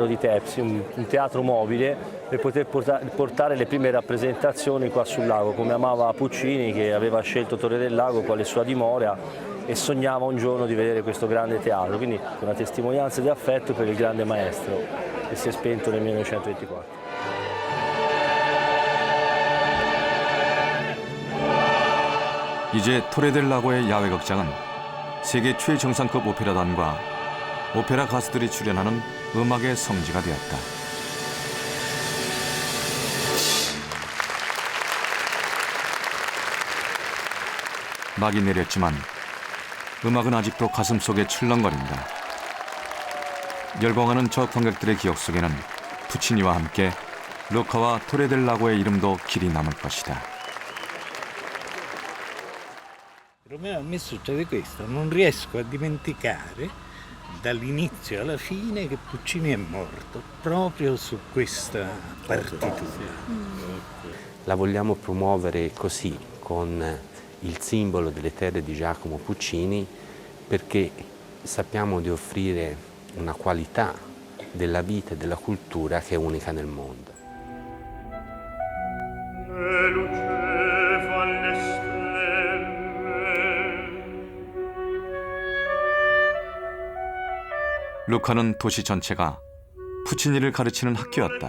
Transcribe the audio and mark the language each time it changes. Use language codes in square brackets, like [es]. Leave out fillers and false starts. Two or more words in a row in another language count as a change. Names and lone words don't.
[it] di Tepsi, un teatro mobile per poter portare le prime rappresentazioni qua sul lago, come amava Puccini, che aveva scelto Torre del Lago quale sua dimora e sognava un giorno di vedere questo grande teatro, quindi una testimonianza di affetto per il grande maestro che si è spento nel 1924. [ko] 이제 토레델라고의 야외 극장은 세계 최정상급 오페라단과 오페라 가수들이 출연하는 음악의 성지가 되었다. 막이 내렸지만 음악은 아직도 가슴 속에 출렁거린다. 열광하는 저 관객들의 기억 속에는 푸치니와 함께 루카와 토레델라고의 이름도 길이 남을 것이다. [it] Romeo, a me succede questo, non riesco a dimenticare dall'inizio alla fine che Puccini è morto, proprio su questa partitura. La vogliamo promuovere così, con il simbolo delle terre di Giacomo Puccini, perché sappiamo di offrire una qualità della vita e della cultura che è unica nel mondo. [ko] 루카는 도시 전체가 푸치니를 가르치는 학교였다.